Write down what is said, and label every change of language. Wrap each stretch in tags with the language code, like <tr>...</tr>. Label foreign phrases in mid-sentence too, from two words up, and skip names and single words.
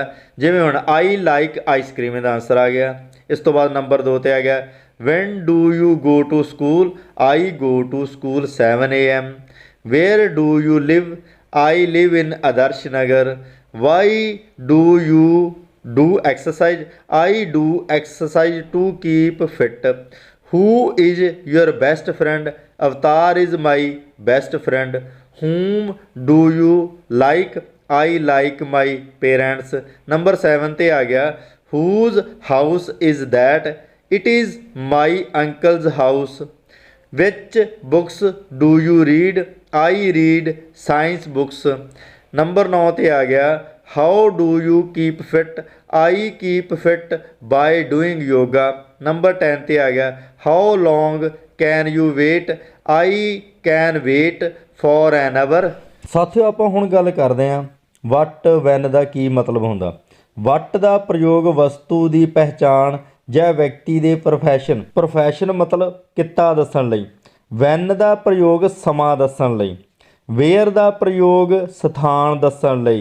<pa>ਜਿਵੇਂ ਹੁਣ</pa> <en>I like icecream,</en> <pa>ਇਹਦਾ ਆਂਸਰ ਆ ਗਿਆ। ਇਸ ਤੋਂ ਬਾਅਦ ਨੰਬਰ 2 'ਤੇ ਆ ਗਿਆ</pa> <en>when do you go to school, I go to school 7 AM. where do you live, I live in Adarsh Nagar. why do you do exercise, I do exercise to keep fit. Who is your best friend? Avatar is my best friend. Whom do you like? I like my parents.</en> <pa>नंबर 7 ਤੇ ਆ ਗਿਆ,</pa> <en>whose house is that? It is my uncle's house. Which books do you read? I read science books.</en> <pa>ਨੰਬਰ 9 ਤੇ ਆ ਗਿਆ,</pa> <en>how do you keep fit? I keep fit by doing yoga.</en> <pa>ਨੰਬਰ 10 ਤੇ ਆ ਗਿਆ,</pa> <en>how long can you wait? I can wait for an hour.</en> <pa>ਸਾਥੀਓ ਆਪਾਂ ਹੁਣ ਗੱਲ ਕਰਦੇ ਹਾਂ</pa> <en>what when</en> <pa>ਦਾ ਕੀ ਮਤਲਬ ਹੁੰਦਾ। ਵਟ ਦਾ ਪ੍ਰਯੋਗ ਵਸਤੂ ਦੀ ਪਹਿਚਾਣ ਜਾਂ ਵਿਅਕਤੀ ਦੇ ਪ੍ਰੋਫੈਸ਼ਨ ਮਤਲਬ ਕਿੱਤਾ ਦੱਸਣ ਲਈ। ਵੈਨ ਦਾ ਪ੍ਰਯੋਗ ਸਮਾਂ ਦੱਸਣ ਲਈ। ਵੇਅਰ ਦਾ ਪ੍ਰਯੋਗ ਸਥਾਨ ਦੱਸਣ ਲਈ।</pa>